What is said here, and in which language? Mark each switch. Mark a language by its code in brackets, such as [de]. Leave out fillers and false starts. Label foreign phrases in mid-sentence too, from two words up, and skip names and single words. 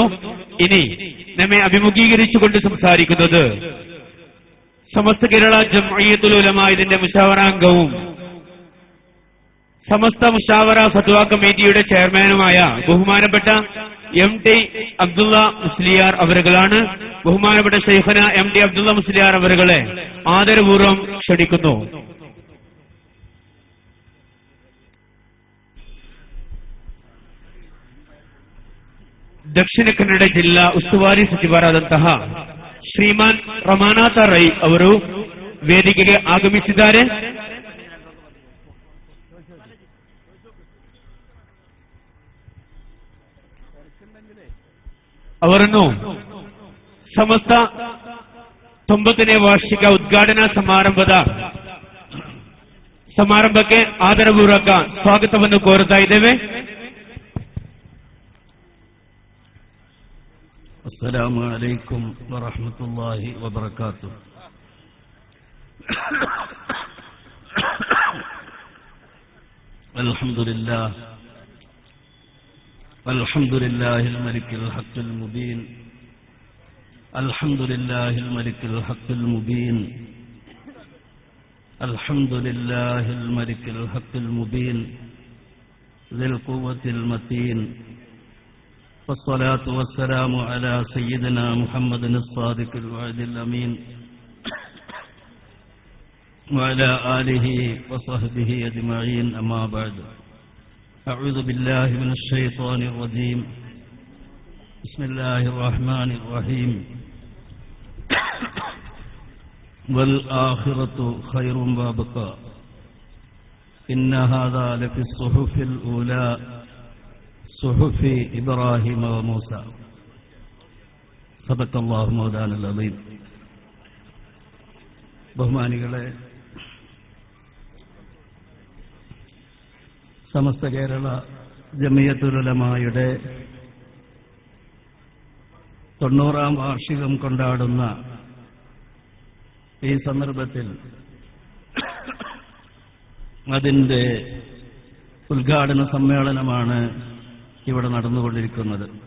[ml] ഇനി നമ്മെ അഭിമുഖീകരിച്ചുകൊണ്ട് സംസാരിക്കുന്നത് സമസ്ത കേരള ജംഇയ്യത്തുൽ ഉലമാ ഇതിന്റെ മുശാവറാംഗവും സമസ്ത മുശാവറ ഫത്വ കമ്മിറ്റിയുടെ ചെയർമാനുമായ ബഹുമാനപ്പെട്ട MT അബ്ദുള്ള മുസ്ലിയാർ അവരുകളാണ്. ബഹുമാനപ്പെട്ട ശൈഖുന MT അബ്ദുള്ള മുസ്ലിയാർ അവരുകളെ ആദരപൂർവ്വം ക്ഷണിക്കുന്നു. [kn] ದಕ್ಷಿಣ ಕನ್ನಡ ಜಿಲ್ಲಾ ಉಸ್ತುವಾರಿ ಸಚಿವರಾದಂತಹ ಶ್ರೀಮಾನ್ ರಮಾನಾಥ ರೈ ಅವರು ವೇದಿಕೆಗೆ ಆಗಮಿಸಿದ್ದಾರೆ. ಅವರನ್ನು ಸಮಸ್ತ 90ನೇ ವಾರ್ಷಿಕ ಉದ್ಘಾಟನಾ ಸಮಾರಂಭಕ್ಕೆ ಆದರಪೂರ್ವಕ ಸ್ವಾಗತವನ್ನು ಕೋರುತ್ತಾ ಇದ್ದೇವೆ. [ar] السلام عليكم ورحمة الله وبركاته. الحمد لله الملك الحق المبين. الحمد لله الملك الحق المبين. الحمد لله الملك الحق المبين ذي القوة المتين. والصلاة والسلام على سيدنا محمد الصادق الوعد الأمين وعلى آله وصحبه أجمعين. أما بعد، أعوذ بالله من الشيطان الرجيم. بسم الله الرحمن الرحيم. والآخرة خير وأبقى إن هذا لفي الصحف الأولى صحف إبراهيم وموسى. صدق الله مولانا العظيم. [ml] ബഹുമാനികളെ, സമസ്ത കേരള ജമിയത്തുൽ ഉലമായുടെ 90ാം വാർഷികം കൊണ്ടാടുന്ന ഈ സന്ദർഭത്തിൽ അതിൻ്റെ ഉദ്ഘാടന സമ്മേളനമാണ് ഇവിടെ നടന്നുകൊണ്ടിരിക്കുന്നത്.